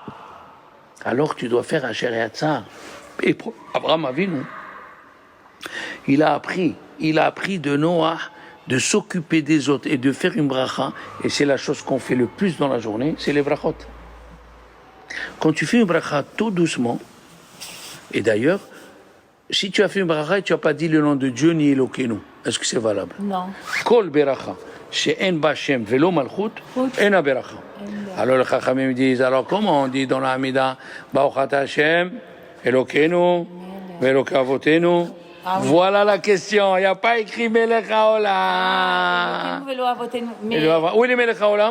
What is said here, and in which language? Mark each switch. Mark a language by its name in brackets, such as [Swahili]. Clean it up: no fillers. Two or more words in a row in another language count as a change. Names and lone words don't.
[French] Alors tu dois faire un Sheriatzar. Et Abraham Avinu, il a appris de Noah de s'occuper des autres et de faire une bracha, et c'est la chose qu'on fait le plus dans la journée, c'est les brachot. Quand tu fais une bracha tout doucement, et d'ailleurs, si tu as fait une bracha et tu n'as pas dit le nom de Dieu ni Elokeinu, est-ce que c'est valable? Non. [Hebrew] כל ברכה שאין בה שם ולא מלכות, אין ברכה. [French] Alors les Chachamim disent, alors comment on dit dans la Hamida, [Hebrew] ברוך השם אלוקינו ואלוקי אבותינו? [French] Voilà la question. Il n'y a pas écrit [Hebrew] מלך העולם. [French] Où est [Hebrew] מלך העולם?